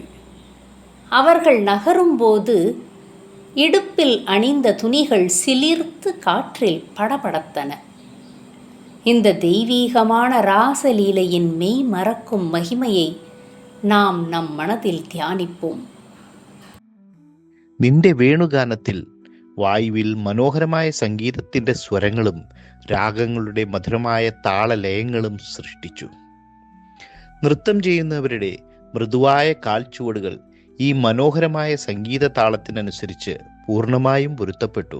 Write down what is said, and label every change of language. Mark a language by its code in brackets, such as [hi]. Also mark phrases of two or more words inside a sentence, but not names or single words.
[ta] அவர்கள் நகரும்போது இடுப்பில் அணிந்த துணிகள் சிலிர்த்து காற்றில் படபடத்தன. இந்த தெய்வீகமான ராசலீலையின் மெய் மறக்கும் மகிமையை நாம் நம் மனதில் தியானிப்போம். [ml] നിന്റെ വേണുഗാനത്തിൽ വായുവിൽ മനോഹരമായ സംഗീതത്തിൻ്റെ സ്വരങ്ങളും രാഗങ്ങളുടെ മധുരമായ താളലയങ്ങളും സൃഷ്ടിച്ചു. നൃത്തം ചെയ്യുന്നവരുടെ മൃദുവായ കാൽച്ചുവടുകൾ ഈ മനോഹരമായ സംഗീത താളത്തിനനുസരിച്ച് പൂർണ്ണമായും പൊരുത്തപ്പെട്ടു.